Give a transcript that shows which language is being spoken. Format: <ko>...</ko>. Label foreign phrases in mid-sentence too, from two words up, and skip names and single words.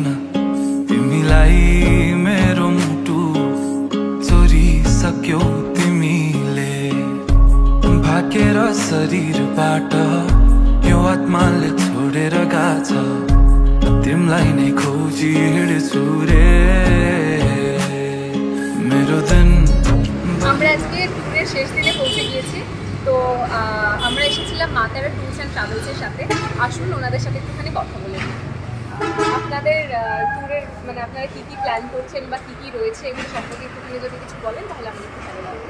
<ne>तिमीलाई मेरो मुटु चोरिसक्यौ तिमीले भाकेर शरीरबाट यो आत्माले छोडेर गएछ तिमीलाई नै खोजी हिँड्छु रे मेरो दिन।</ne> <bn>আমরা আজকে ট্যুরের শেষ দিনে পৌঁছে গিয়েছি। তো আমরা এসেছিলাম মা তারা ট্যুরস অ্যান্ড ট্রাভেলসের সাথে। আসুন ওনাদের সাথে একটুখানি কথা বলে নিই। আপনাদের ট্যুরের মানে আপনারা কী কী প্ল্যান করছেন বা কী কী রয়েছে এগুলো সম্পর্কে একটুখানি যদি কিছু বলেন তাহলে আমাদের একটু ভালো লাগবে।</bn>